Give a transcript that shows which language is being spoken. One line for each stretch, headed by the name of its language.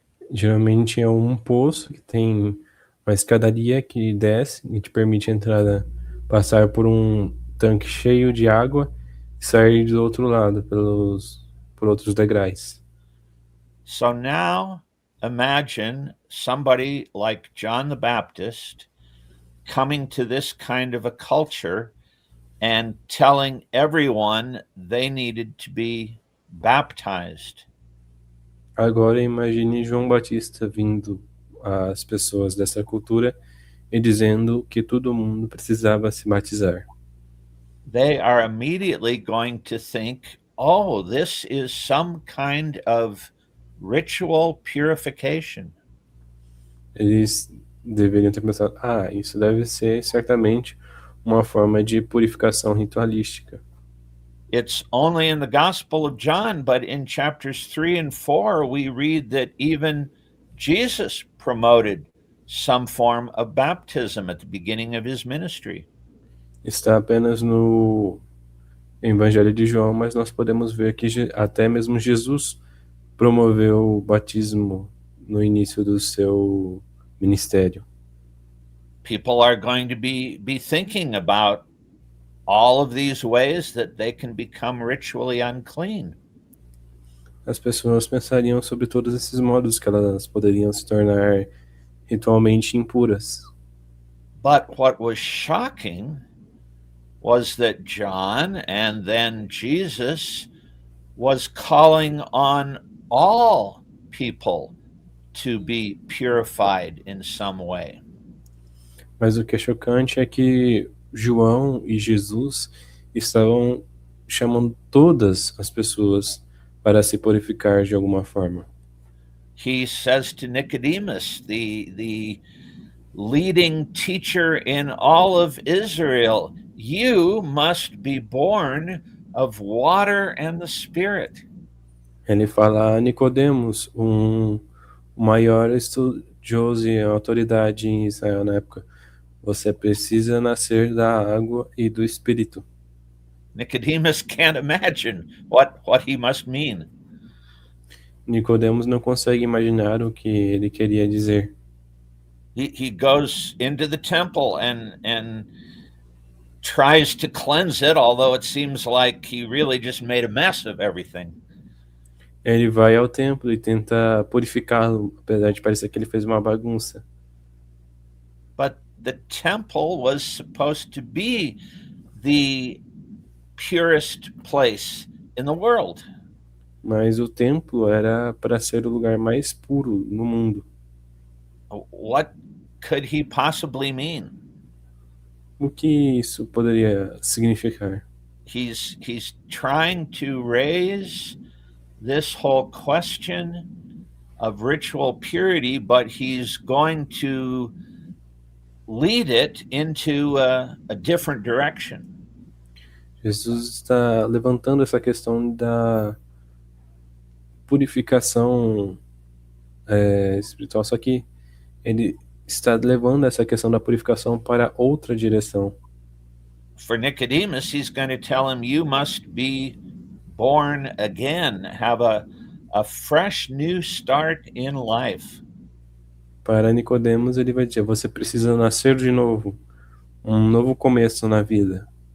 Portuguese: Geralmente é um poço que tem uma escadaria que desce e te permite entrar, passar por um tanque cheio de água e sair do outro lado por outros degraus.
English: So now imagine somebody like John the Baptist coming to this kind of a culture and telling everyone they needed to be baptized.
Portuguese: Agora imagine João Batista vindo às pessoas dessa cultura e dizendo que todo mundo precisava se batizar.
English: They are immediately going to think, oh, this is some kind of ritual purification.
Portuguese: Eles deveriam ter pensado, isso deve ser certamente uma forma de purificação ritualística.
English: It's only in the Gospel of John, but in chapters 3 and 4, we read that even Jesus promoted some form of baptism at the beginning of his ministry.
Portuguese: Está apenas no Evangelho de João, mas nós podemos ver que até mesmo Jesus promoveu o batismo no início do seu ministério.
English: People are going to be thinking about all of these ways that they can become ritually unclean.
Portuguese: As pessoas pensariam sobre todos esses modos que elas poderiam se tornar ritualmente impuras.
English: But what was shocking was that John and then Jesus was calling on all people to be purified in some way.
Portuguese: Mas o que é chocante é que João e Jesus estavam chamando todas as pessoas para se purificar de alguma forma.
English: He says to Nicodemus, the leading teacher in all of Israel, you must be born of water and the Spirit.
Portuguese: Ele fala a Nicodemos, o maior estudioso e autoridade em Israel na época, você precisa nascer da água e do Espírito.
English: Nicodemus can't imagine what he must mean.
Portuguese: Nicodemos não consegue imaginar o que ele queria dizer.
English: He goes into the temple and tries to cleanse it, although it seems like he really just made a mess of everything.
Portuguese: Ele vai ao templo e tenta purificá-lo, apesar de parecer que ele fez uma bagunça.
English: But the temple was supposed to be the purest place in the world.
Portuguese: Mas o templo era para ser o lugar mais puro no mundo.
English: What could he possibly mean?
Portuguese: O que isso poderia significar?
English: He's trying to raise this whole question of ritual purity, but he's going to lead it into a different direction.
Portuguese: Jesus está levantando essa questão da purificação espiritual, só que ele está levando essa questão da purificação para outra direção.
English: For Nicodemus, he's going to tell him, you must be born again, have a fresh new start in life.
Portuguese: Para Nicodemos, ele vai dizer, você precisa nascer de novo, um novo começo na vida.